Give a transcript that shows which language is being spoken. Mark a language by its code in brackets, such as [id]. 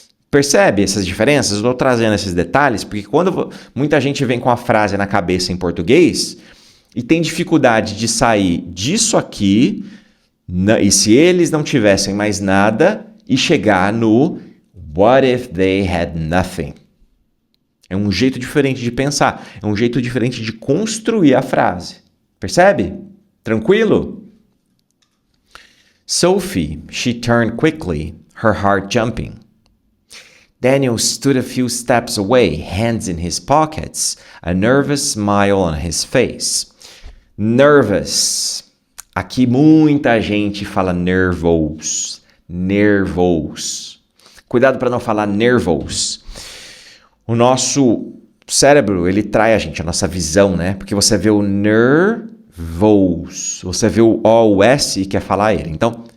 [pt] Percebe essas diferenças? Eu estou trazendo esses detalhes porque quando muita gente vem com a frase na cabeça em português e tem dificuldade de sair disso aqui, e se eles não tivessem mais nada, e chegar no [en] what if they had nothing? [pt] É um jeito diferente de pensar, é um jeito diferente de construir a frase. Percebe? Tranquilo? [en] Sophie, she turned quickly, her heart jumping. Daniel stood a few steps away, hands in his pockets, a nervous smile on his face. Nervous. [pt] Aqui muita gente fala nervous. Nervous. Cuidado para não falar nervous. O nosso cérebro, ele trai a gente, a nossa visão, né? Porque você vê o nervous, você vê o O, o S e quer falar ele. Então,